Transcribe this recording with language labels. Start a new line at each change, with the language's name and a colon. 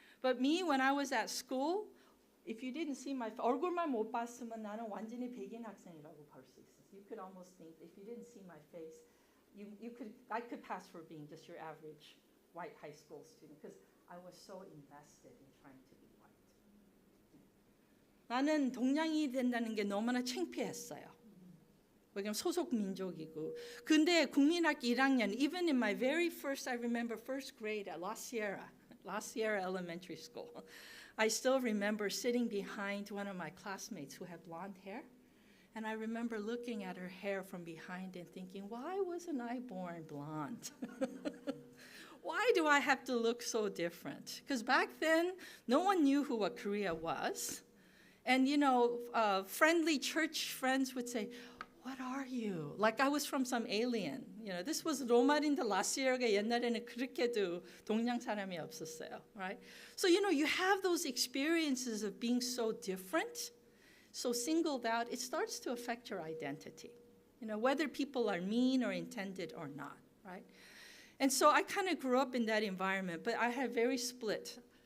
English: But me, when I was at school, if you didn't see my
Korean: 얼굴만 못 봤으면 나는 완전히 백인 학생이라고 볼 수 있었어.
English: You could almost think if you didn't see my face, I could pass for being just your average white high school student because I was so invested in trying to be white.
Korean: 나는 동양이 된다는 게 너무나 창피했어요. 왜냐면 소속 민족이고. 근데 국민학교 1학년,
English: even in my very first, I remember first grade at La Sierra Elementary School, I still remember sitting behind one of my classmates who had blonde hair. And I remember looking at her hair from behind and thinking, why wasn't I born blonde? Why do I have to look so different? Because back then, no one knew what Korea was. And, friendly church friends would say, what are you? Like I was from some alien. This was
Korean: 로마린드 라시에르가 옛날에는 그렇게도 동양 사람이 없었어요, right?
English: So, you have those experiences of being so different, so singled out. It starts to affect your identity, whether people are mean or intended or not, right? And so I kind of grew up in that environment, but I had very split.